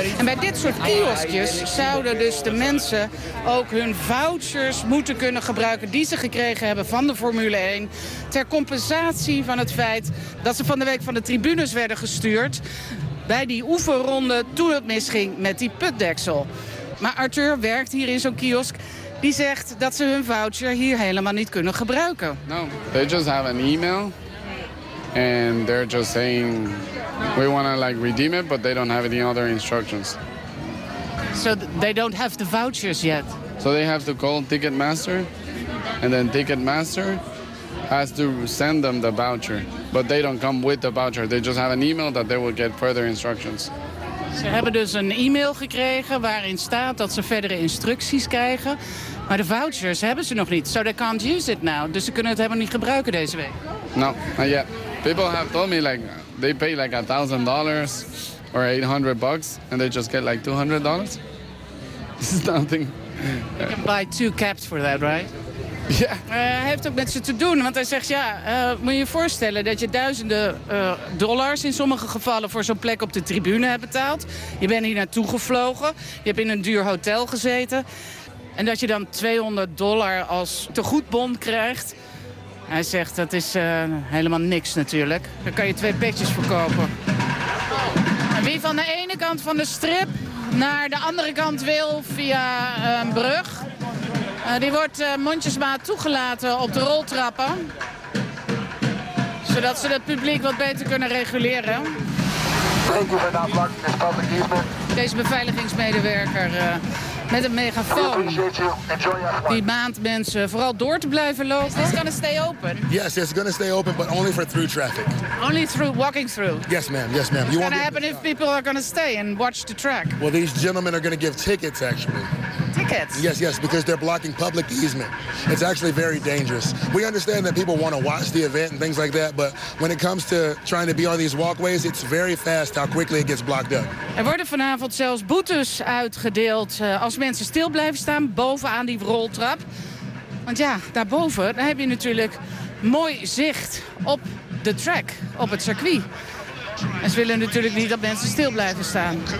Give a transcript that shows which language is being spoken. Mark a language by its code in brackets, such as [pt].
[nl] En bij dit soort kioskjes zouden dus de mensen ook hun vouchers moeten kunnen gebruiken die ze gekregen hebben van de Formule 1. Ter compensatie van het feit dat ze van de week van de tribunes werden gestuurd bij die oefenronde toen het misging met die putdeksel. Maar Arthur werkt hier in zo'n kiosk. die zegt dat ze hun voucher hier helemaal niet kunnen gebruiken. [en] No, they just have an email and they're just saying we want to like redeem it, but they don't have any other instructions. So they don't have the vouchers yet. So they have to call Ticketmaster and then Ticketmaster has to send them the voucher, but they don't come with the voucher. They just have an email that they will get further instructions. [nl] Ze hebben dus een e-mail gekregen waarin staat dat ze verdere instructies krijgen. Maar de vouchers hebben ze nog niet. [en] So they can't use it now. [nl] Dus ze kunnen het helemaal niet gebruiken deze week. [en] No, not yet. People have told me like they pay like $1,000 or $800 and they just get like $200. This is nothing. You can buy two caps for that, right? Yeah. [nl] Hij heeft ook met ze te doen, want hij zegt, ja, moet je je voorstellen dat je duizenden dollars in sommige gevallen voor zo'n plek op de tribune hebt betaald. Je bent hier naartoe gevlogen, je hebt in een duur hotel gezeten en dat je dan $200 als tegoedbon krijgt. Hij zegt, dat is helemaal niks natuurlijk. Dan kan je twee petjes verkopen. En wie van de ene kant van de strip naar de andere kant wil via een brug... Die wordt mondjesmaat toegelaten op de roltrappen. Zodat ze het publiek wat beter kunnen reguleren. Deze beveiligingsmedewerker met een megafoon. Die maand mensen vooral door te blijven lopen. [en] Is this gonna stay open? Yes, it's gonna stay open, but only for through traffic. Only through walking through? Yes, ma'am, yes, ma'am. What's gonna happen if people are gonna stay and watch the track? Well, these gentlemen are gonna give tickets, actually. Tickets. Yes, yes, because they're blocking public easement. It's actually very dangerous. We understand that people want to watch the event and things like that, but when it comes to trying to be on these walkways, it's very fast how quickly it gets blocked up. [nl] Er worden vanavond zelfs boetes uitgedeeld als mensen stil blijven staan bovenaan die roltrap. Want ja, daarboven dan heb je natuurlijk mooi zicht op de track, op het circuit. En ze willen natuurlijk niet dat mensen stil blijven staan.